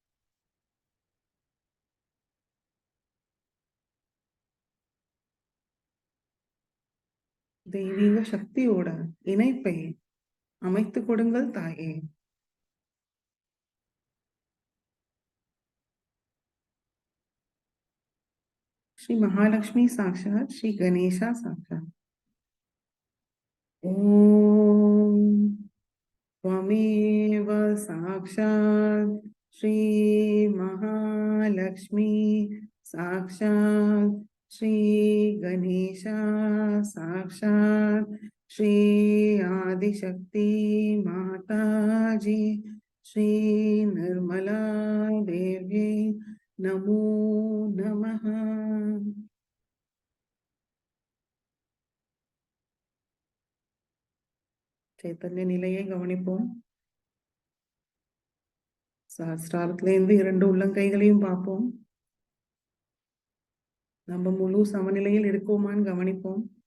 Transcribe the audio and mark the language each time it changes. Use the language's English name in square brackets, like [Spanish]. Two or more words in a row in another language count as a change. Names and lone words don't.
[Tamil] தெய்வீக சக்தியோட இணைப்பை அமைத்து கொடுங்கள் தாயே. ஸ்ரீ மகாலட்சுமி சாட்சாத், ஸ்ரீ கணேசா சாட்சாத். [Sanskrit] ஓம் त्वमेव साक्षात् श्री महालक्ष्मी साक्षात् श्री गणेशा साक्षात् श्री आदिशक्ति माताजी श्री निर्मला देवी नमो नमः. [Tamil] சைத்தன்ய நிலையை கவனிப்போம். சஹஸ்ராரத்திலிருந்து 2 உள்ளங்கைகளையும் பார்ப்போம். நம்ம முழு சமநிலையில் இருக்கோமான்னு கவனிப்போம்.